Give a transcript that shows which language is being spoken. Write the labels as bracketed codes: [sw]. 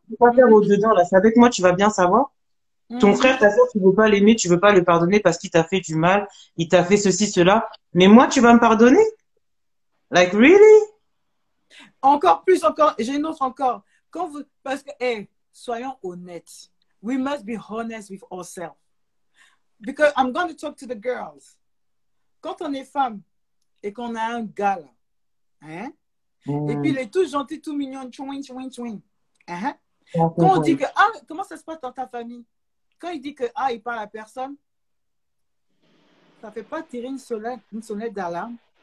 [fr] tu peux pas faire au-dedans, là. C'est avec moi, tu vas bien savoir. Ton frère, Mhm. ta soeur, tu veux pas l'aimer, tu veux pas le pardonner parce qu'il t'a fait du mal, il t'a fait ceci, cela. Mais moi, tu vas me pardonner? [en] Like, really? [fr] Encore plus, encore. J'ai une autre encore. Parce que, soyons honnêtes. [en] We must be honest with ourselves. Because I'm going to talk to the girls. [fr] Quand on est femme et qu'on a un gars là, hein, et puis il est tout gentil, tout mignon, chouin, chouin, chouin. Hein, quand on dit que, comment ça se passe dans ta famille? Quand il dit que, il parle à personne, ça ne fait pas tirer une sonnette d'alarme.